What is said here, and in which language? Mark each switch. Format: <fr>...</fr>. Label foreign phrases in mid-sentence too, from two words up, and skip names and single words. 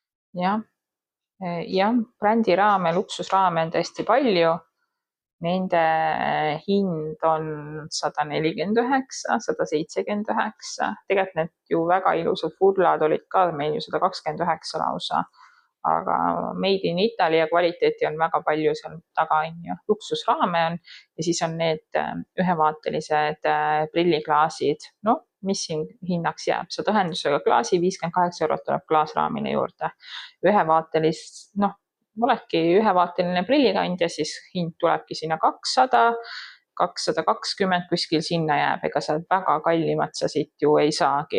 <et>jah, brändiraame, luksusraame on tõesti palju. Nende hind on 149, 179. Tegelikult need ju väga ilusad furlad olid ka meil ju 129 lausa. Aga</et> <en>made in Italy</en> <et>ja kvaliteeti on väga palju seal taga, on ju. Luksusraame on ja siis on need ühevaatelised prilliklaasid. No, mis siin hinnaks jääb? Saad ühendusega klaasi, 58 eurot tuleb klaasraamine juurde. Ühevaatelist, noh, oledki ühevaateline prillikandja, siis hind tulebki sinna 200, 220 kuskil sinna jääb, ega sa väga kallimat sa siit ju ei saagi.</et>